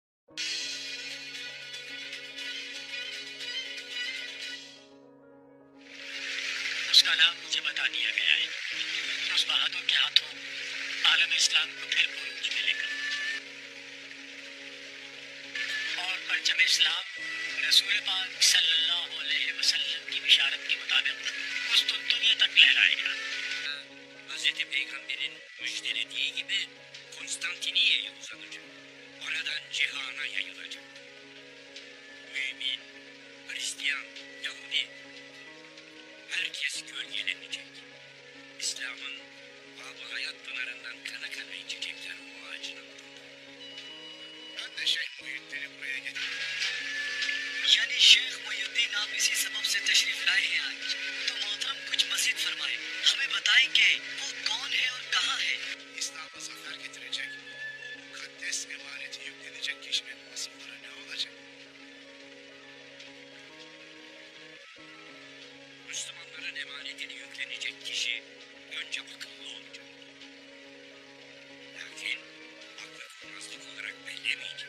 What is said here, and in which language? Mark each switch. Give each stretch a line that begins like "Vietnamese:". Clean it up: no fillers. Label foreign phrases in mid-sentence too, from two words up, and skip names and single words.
Urdu: اس کا نام مجھے بتا دیا گیا ہے. اس بہادر کے ہاتھوں عالم اسلام کو پھر بروج میں لے کر اور پرچم اسلام رسول پاک
Arabic: صلى الله عليه وسلم
Urdu: کی بشارت کے مطابق اس دنیا تک لہرائے گا.
Turkish: Hazreti Peygamber'in müjdelediği gibi Konstantiniye'ye uzanacak. Oradan cihana yayılacak. Mümin, Hristiyan, Yahudi, herkes gölgelenecek. İslam'ın bab-ı hayat pınarından kana kana içecekler o ağacın altında. Ben de Şeyh Muhyiddin'i buraya getirdim.
Urdu: یعنی شیخ محی الدین آپ اسی سبب سے تشریف لائے ہیں آج، تو محترم کچھ مزید فرمائیں، ہمیں بتائیں کہ وہ کون ہے اور کہاں ہے.
Turkish: İslam'a zafer getirecek, o mukaddes emaneti yüklenecek kişinin vasıfları ne olacak? Müslümanların emanetini yüklenecek kişi önce akıllı olacak. Lakin aklı kurnazlık olarak bellemeyecek.